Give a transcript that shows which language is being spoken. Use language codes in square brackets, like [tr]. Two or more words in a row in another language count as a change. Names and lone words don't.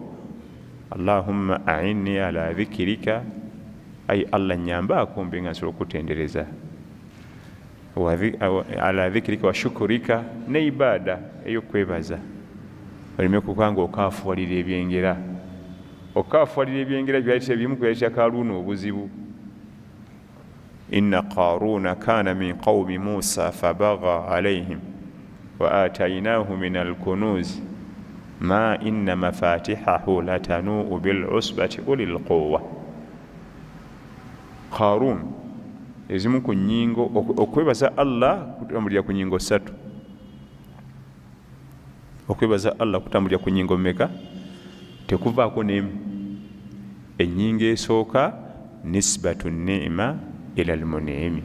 [ar] اللهم أعني على ذكرك, [lg] ay Allah nyambaako mbe nga nsobola okutendereza, [ar] على ذكرك وشكرك, [lg] ne ibada ey'okwebaza oleme kukanga okaafuwalira ebyengera. Okaafuwalira ebyengera byayitira bimu kuyayitira Kaaruuna obuzibu. [ar] إن قارون كان من قوم موسى فبغى عليهم وآتيناه من الكنوز ما إن مفاتحه لتنوء بالعصبة أولي القوة. [lg] Qaaruun ezimu ku nnyingo okwebaza Allah kutambulira ku nnyingo 3. Okwebaza Allah kutambulira ku nnyingo mmeka? Tekuvaako n'emu. Ennyingo esooka [ar] نسبة النعمة إلى المنعم.